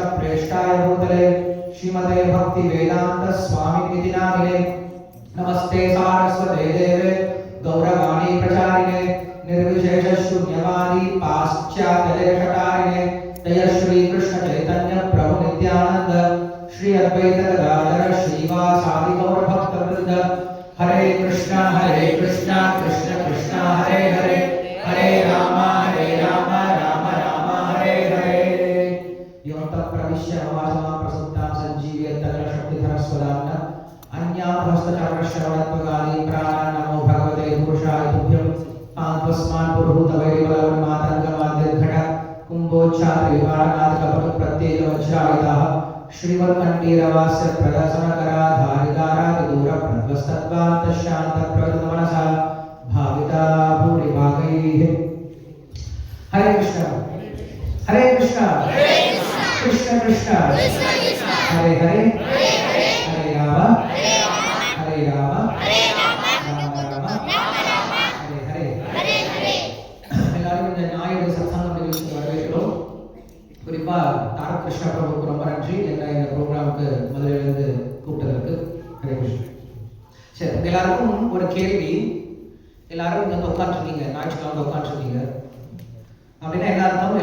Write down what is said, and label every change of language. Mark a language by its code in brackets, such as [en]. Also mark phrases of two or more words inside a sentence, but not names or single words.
[sa] प्रेष्ठाय भूतले श्रीमते भक्ति वेदांत स्वामी निधि नामिने नमस्ते सारस्वते देवे गौरवाणी प्रचारिणे निर्विशेष शून्यवादी पाश्चात्यदेशकारिणे जय श्री कृष्ण चैतन्य प्रभु नित्यानंद श्री अद्वैत गदाधर श्रीवासादि गौर भक्त वृंद हरे कृष्णा कृष्ण कृष्ण हरे हरे हरे राम राम राम हरे हरे यों तत्प्रविश्य ममासमां प्रसुप्तां संजीवयत् शक्तिधरस्वदाम्ना अन्याभस्तचरणश्रवणत्वकाली प्राणान् नमो भगवते पुरुषाय तुभ्यं पांत्वस्मान् पुरुहूतवैरिबलवन्मातङ्गमाद्यघट कुम्भोच्छाद्रिविमानादिकपटुप्रत्येकवज्रायुधाः श्रीमत्कण्ठीरवास्य प्रदर्शनकराधारितारादिदूरप्रध्वस्तत्वान्तशान्तप्रवृतमनसा भाविता भूरिभागैः हरे कृष्ण कृष्ण कृष्ण हरे हरे हरे राम राम राम हरे हरे [ta] எல்லாரும் இந்த ஞாயிறு சத்சங்கம் நிகழ்ச்சிக்கு வரவேற்கிறோம். குறிப்பா தாரக கிருஷ்ண பிரபுக்கு ரொம்ப நன்றி என்ன இந்த ப்ரோக்ராமுக்கு முதலிலிருந்து கூப்பிட்டதற்கு. ஹரே கிருஷ்ண. சரி, எல்லாருக்கும் ஒரு கேள்வி. எல்லாரும் இங்க உட்காந்துருக்கீங்க, ஞாயிற்றுக்கிழமை உட்காந்துருக்கீங்க அப்படின்னா என்ன அர்த்தம்?